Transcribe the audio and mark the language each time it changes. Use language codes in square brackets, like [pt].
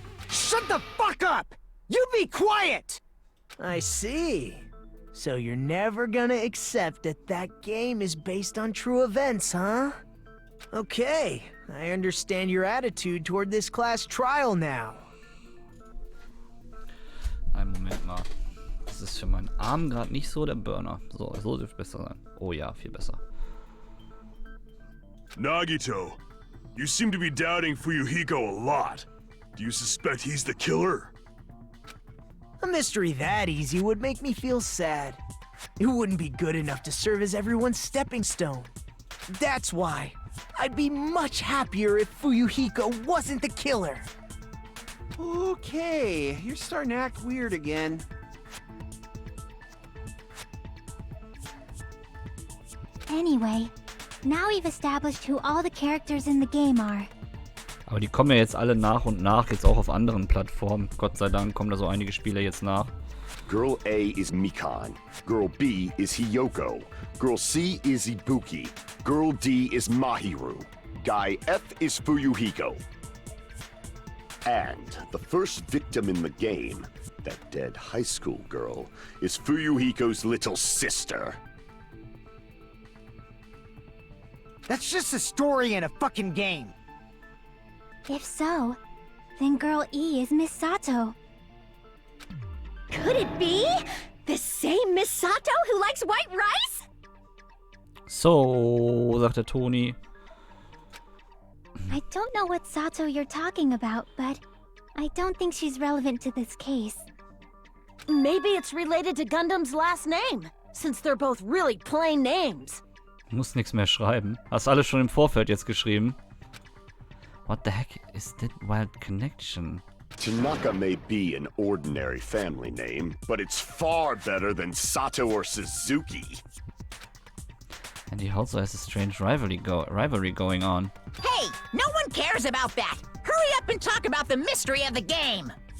[en] Shut the fuck up! You be quiet! I see. So you're never gonna accept that that game is based on true events, huh? Okay, I understand your attitude toward this class trial now. [de] Einen Moment mal. Das ist für meinen Arm gerade nicht so der Burner. So dürfte besser sein. Oh ja, viel besser. [en] Nagito, you seem to be doubting Fuyuhiko a lot. Do you suspect he's the killer? A mystery that easy would make me feel sad. It wouldn't be good enough to serve as everyone's stepping stone. That's why I'd be much happier if Fuyuhiko wasn't the killer. Okay, you're starting to act weird again. Anyway, now we've established who all the characters in the game are. [de] Aber die kommen ja jetzt alle nach und nach, jetzt auch auf anderen Plattformen. Gott sei Dank kommen da so einige Spiele jetzt nach. [en] Girl A is Mikan. Girl B is Hiyoko. Girl C is Ibuki. Girl D is Mahiru. Guy F is Fuyuhiko. And the first victim in the game, that dead high school girl, is Fuyuhiko's little sister. That's just a story in a fucking game. If so, then Girl E is Miss Sato. Could it be? The same Miss Sato who likes white rice? [de] So, sagt der Toni. [en] I don't know what Sato you're talking about, but I don't think she's relevant to this case. Maybe it's related to Gundam's last name, since they're both really plain names. [de] Muss nichts mehr schreiben. Hast alles schon im Vorfeld jetzt geschrieben. [en] What the heck is that wild connection? Tanaka may be an ordinary family name, but it's far better than Sato or Suzuki. And he also has a strange rivalry going on. Hey, no one cares about that. Hurry up and talk about the mystery of the game.